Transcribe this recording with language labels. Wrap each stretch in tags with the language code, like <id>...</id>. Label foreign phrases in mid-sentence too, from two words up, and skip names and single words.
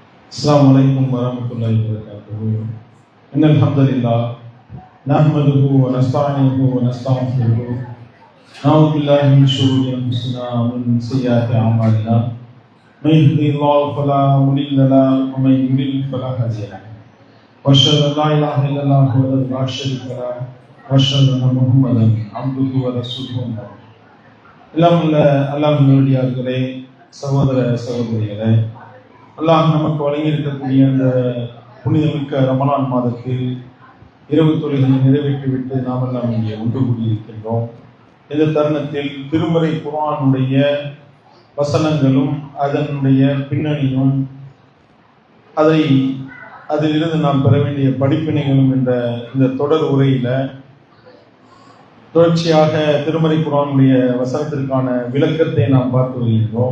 <ar>السلام عليكم ورحمة الله وبركاته. إن الحمد لله نحمده ونستعينه ونستغفره نعوذ بالله من شرور أنفسنا ومن سيئات أعمالنا من يهده الله فلا مضل له ومن يضلل فلا هادي له وأشهد أن لا إله إلا الله وحده لا شريك له وأشهد أن محمدا عبده ورسوله.</ar> <ta>எல்லாம் உள்ள அல்லாஹ்வினுடையார்களே, சகோதர சகோதரிகளே, அல்லாஹ் நமக்கு வழங்கி இருக்கக்கூடிய அந்த புனிதமிக்க ரமலான் மாதத்தில் இரவு தொழுகையை நிறைவேற்றிவிட்டு நாம் எல்லாம் இங்கே ஒன்று கூடியிருக்கின்றோம். இந்த தருணத்தில் திருமறை குர்ஆனுடைய வசனங்களும் அதனுடைய பின்னணியும் அதிலிருந்து நாம் பெற வேண்டிய படிப்பினைகளும் என்ற இந்த தொடர் உரையில தொடர்ச்சியாக திருமறை குர்ஆனுடைய வசனத்திற்கான விளக்கத்தை நாம் பார்த்து வருகின்றோம்.</ta>